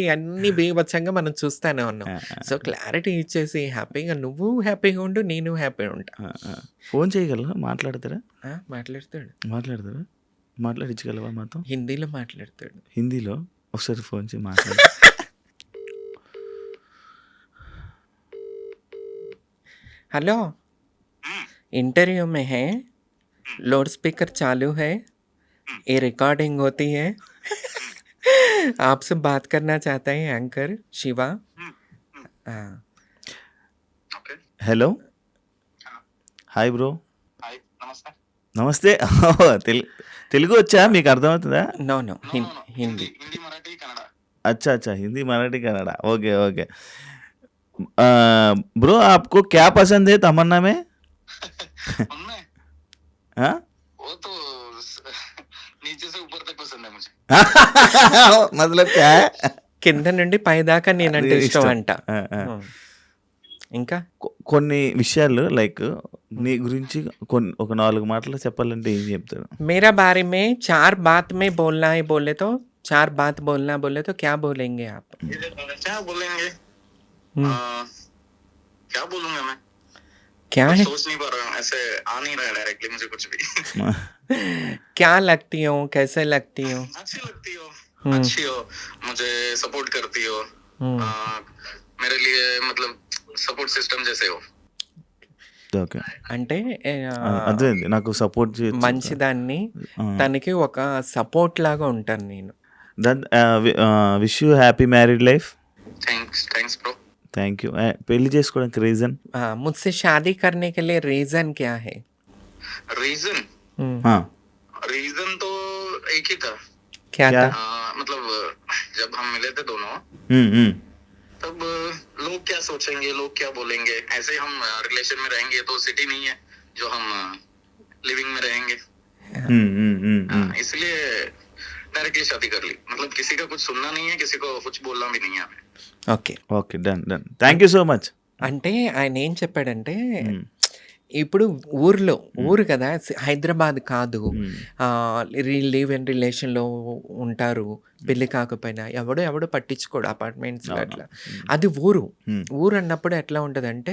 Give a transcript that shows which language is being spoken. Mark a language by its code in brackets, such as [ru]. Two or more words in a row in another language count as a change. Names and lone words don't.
[te] ఇయన్నీ బీభత్సంగా మనం చూస్తానే ఉన్నాం. ఆ! సో, క్లారిటీ ఇచ్చేసి హ్యాపీగా నువ్వు హ్యాపీగా ఉండు, నేను హ్యాపీగా ఉంటా. ఆ! ఆ! ఫోన్ చేయగలరా? మాట్లాడతారా? మాట్లాడతాడు. మాట్లాడతారా? మాట్లాడించగలవా మాతో? హిందీలో మాట్లాడతాడు. హిందీలో? ఒకసారి ఫోన్ చేయి మాట్లాడు. [hi] हेलो, इंटरव्यू में है, [en] loud speaker [hi] चालू है, ये रिकॉर्डिंग होती है। आपसे बात करना चाहता है एंकर शिवा। हाँ, [te] ఓకే. హలో. ఆ! హాయ్ బ్రో. హాయ్. నమస్తే. నమస్తే. తెలుగు వచ్చా? మీకు అర్థమవుతుందా? [en] no no No. No. No. [te] హిందీ, [hi] हिंदी [te] హిందీ, మరాఠీ, కన్నడ. [hi] अच्छा, अच्छा। हिंदी, मराठी, कन्नड़ा। [en] okay, okay. [hi] ब्रो आपको क्या पसंद है तमन्ना में? उनमें हाँ? वो तो नीचे से ऊपर तक पसंद है मुझे. मतलब क्या है? [te] కింద నుండి పైదాకా నేనంటే అది ఇష్టం ఇష్టం. అంట. ఆ, ఆ. ఇంకా కొన్ని విషయాలు లైక్ నీ గురించి ఒక 4 మాటలు చెప్పాలంటే ఏం చెప్తారు? [hi] मेरा बारे में 4 बात में बोलना है बोले तो 4 बात बोलना बोले तो क्या बोलेंगे आप? क्या बोलेंगे? हम्म, क्या बोलूंगा मैं? क्या कुछ है? सोच नहीं पा रहा हूँ. ऐसे आ नहीं रहा है डायरेक्टली मुझे कुछ भी. क्या लगती हो, कैसे लगती हो? अच्छी लगती हो. हम्म, अच्छी हो. मुझे सपोर्ट करती हो. मेरे लिए मतलब [en] support system [hi] जैसे हो. [te] ఓకే. అంటే అదే నాకు సపోర్ట్ చేయొచ్చు. మంచిదాన్ని తనకి ఒక సపోర్ట్ లాగా ఉంటాను నేను. [en] That wish you happy married life. Thanks bro. Thank you. [te] పెళ్లి చేసుకోవడానికి రీజన్? [hi] मुझसे शादी करने के लिए रीजन क्या है? रीजन हम्म, रीजन तो एक ही था. क्या क्या? था? मतलब जब हम मिले थे दोनों, तब लोग क्या सोचेंगे, लोग क्या बोलेंगे, ऐसे हम रिलेशन में रहेंगे तो सिटी नहीं है जो हम लिविंग में रहेंगे. इसलिए डायरेक्टली शादी कर ली. मतलब किसी का कुछ सुनना नहीं है, किसी को कुछ बोलना भी नहीं है. [te] ఓకే. ఓకే, [en] Done done. Thank you so much. [te] అంటే ఆయన ఏం చెప్పాడంటే ఇప్పుడు ఊరు కదా, హైదరాబాద్ కాదు. [en] live in [te] రిలేషన్లో ఉంటారు, పెళ్లి కాకపోయినా ఎవడో పట్టించుకోడు అపార్ట్మెంట్స్లో అట్లా. అది ఊరు అన్నప్పుడు ఎట్లా ఉంటుందంటే